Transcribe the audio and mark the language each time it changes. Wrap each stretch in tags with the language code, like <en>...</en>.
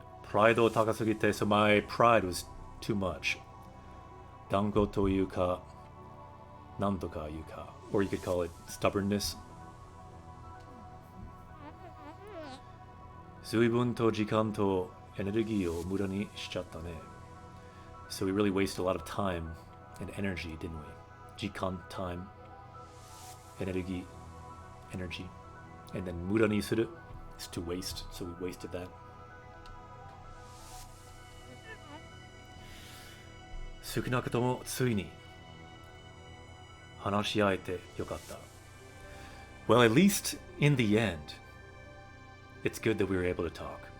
<ja>プライド高すぎて、</ja> <en>so my pride was too much.</en> <ja>断固というか、なんとかいうか、</ja> <en>or you could call it stubbornness.</en> <ja>随分と時間とエネルギーを無駄にしちゃったね。</ja> <en>So we really wasted a lot of time and energy, didn't we? 時間 time, エネルギー energy, and then 無駄にする is to waste, so we wasted that.</en> <ja>少なくともついに話し合えてよかった。</ja> <en>Well, at least in the end, it's good that we were able to talk.</en>